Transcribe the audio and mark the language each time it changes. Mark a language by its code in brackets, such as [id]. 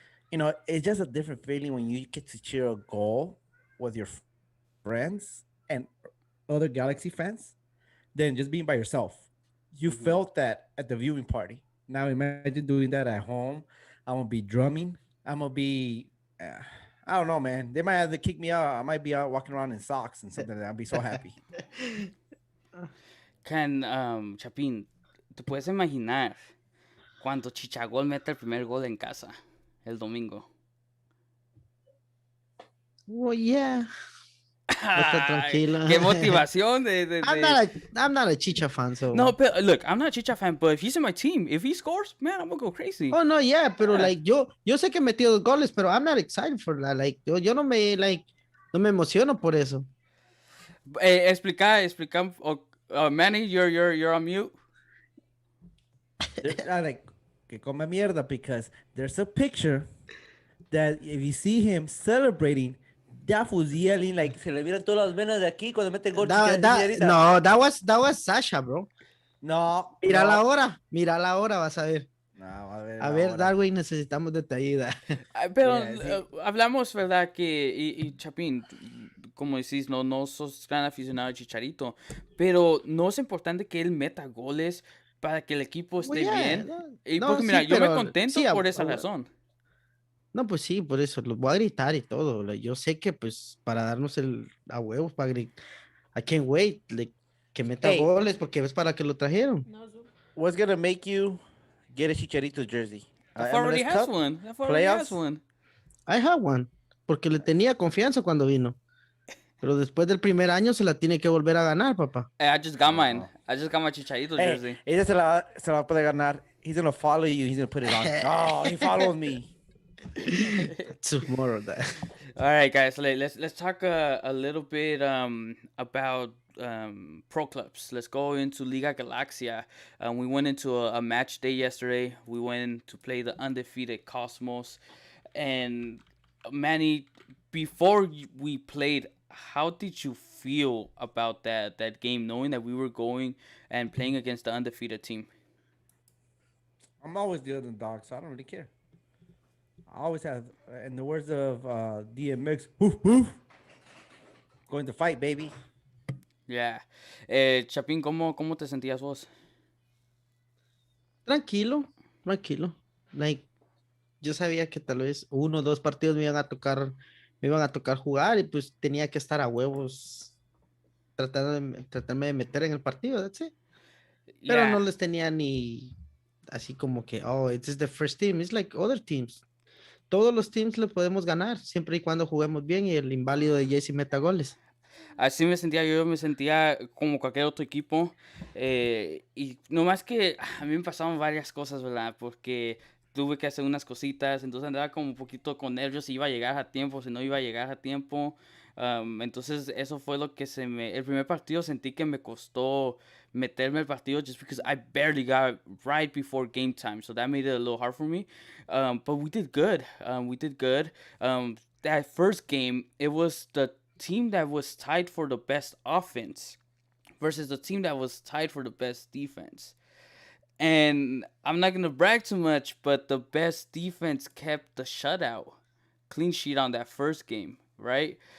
[en] It's just a different feeling when you get to cheer a goal with your friends and other Galaxy fans than just being by yourself. You felt that at the viewing party. Now imagine doing that at home. I'm gonna be drumming. I'm gonna be Yeah. I don't know, man. They might have to kick me out. I might be out walking around in socks and something. I'll be so happy. [es] Chapín, ¿te puedes imaginar cuando Chichagol mete el primer gol en casa el domingo? [en] Well, yeah. [es] Está tranquilo. Qué motivación [en] I'm not a Chicha fan, so. No, but look, I'm not a Chicha fan, but if he's in my team, if he scores, man, I'm gonna go crazy. Oh, no, yeah, [es] pero like yo sé que metió 2 goles, pero [en] I'm not excited for that. Like [es] yo no me emociono por eso. Explica, [en] Manny, you're on mute. Like, [es] que come mierda, [en] because there's a picture that if you see him celebrating, that was yelling like [es] se le vieron todas las venas de aquí cuando mete gol. [en] No, that was Sasha, bro. No. [es] Mira la hora, vas a ver. No, a A ver, Darwin, necesitamos de tu ayuda. Pero hablamos, ¿verdad? Que, y Chapín, como decís, no sos gran aficionado a Chicharito, pero no es importante que él meta goles para que el equipo esté bien. Porque mira, yo me contento por esa razón. No, pues sí, por eso, los voy a gritar y todo. Yo sé que, pues, para darnos a huevos, para gritar, [en] I can't wait, [es] que meta goles, porque es para que lo trajeron. [en] What's gonna make you get a Chicharito jersey? already has one. I have one, [es] porque le tenía confianza cuando vino. Pero después del primer año se la tiene que volver a ganar, papá. [en] I just got mine. I just got my Chicharito jersey. [es] Ella se la va a poder ganar. [en] He's gonna follow you. He's gonna put it on. Oh, he follows me. Tomorrow, that. All right, guys. Let's talk a little bit about pro clubs. Let's go into Liga Galactica. We went into a match day yesterday. We went to play the undefeated Cosmos. And Manny, before we played, how did you feel about that game, knowing that we were going and playing against the undefeated team? I'm always the underdog, so I don't really care. I always have, in the words of DMX, woof, woof, going to fight, baby. Yeah. [es] Chapín, ¿cómo te sentías vos? Tranquilo. [en] Like, [es] yo sabía que tal vez 1 o 2 partidos me iban a tocar jugar y pues tenía que estar a huevos tratarme de meter en el partido, [en] that's it. [es] Pero no les tenía ni así como que, [en] this is the first team. It's like other teams. [es] Todos los teams le podemos ganar siempre y cuando juguemos bien y el inválido de Jesse meta goles. Así me sentía como cualquier otro equipo. Y nomás que a mí me pasaron varias cosas, ¿verdad? Porque tuve que hacer unas cositas, entonces andaba como un poquito con nervios si iba a llegar a tiempo, si no iba a llegar a tiempo. Entonces eso fue lo que el primer partido sentí que me costó meterme al partido [en] just because I barely got right before game time, so that made it a little hard for me. But we did good. That first game, it was the team that was tied for the best offense versus the team that was tied for the best defense. And I'm not going to brag too much, but the best defense kept the shutout, clean sheet on that first game, right?